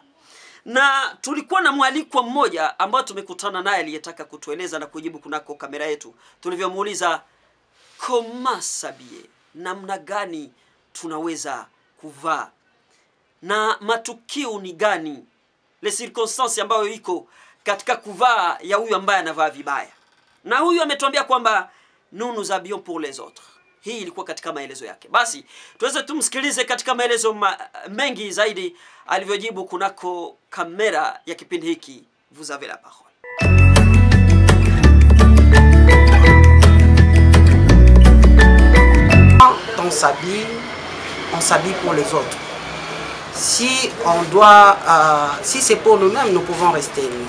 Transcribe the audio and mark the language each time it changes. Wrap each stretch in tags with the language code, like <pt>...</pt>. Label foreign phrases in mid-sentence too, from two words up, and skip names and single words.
<sw>Na tulikuwa na mwalikwa mmoja ambao tumekutana naye aliyetaka kutueleza na kujibu kunako kamera yetu. Tulivyomuuliza</sw> <fr>comment s'habiller,</fr> <sw>namna gani tunaweza kuvaa na matukio ni gani,</sw> <fr>les circonstances</fr> <sw>ambayo iko katika kuvaa ya huyu ambaye anavaa vibaya. Na huyu ametuambia kwamba</sw> <fr>nous nous habillons pour les autres.</fr> <sw>Hii ilikuwa katika maelezo yake. Basi tuweze tumsikilize katika maelezo mengi zaidi alivyojibu kunako kamera ya kipindi hiki Vous avez la parole.</sw> <fr>On s'habille pour les autres. Si on doit, si c'est pour nous-mêmes, nous pouvons rester nus.</fr>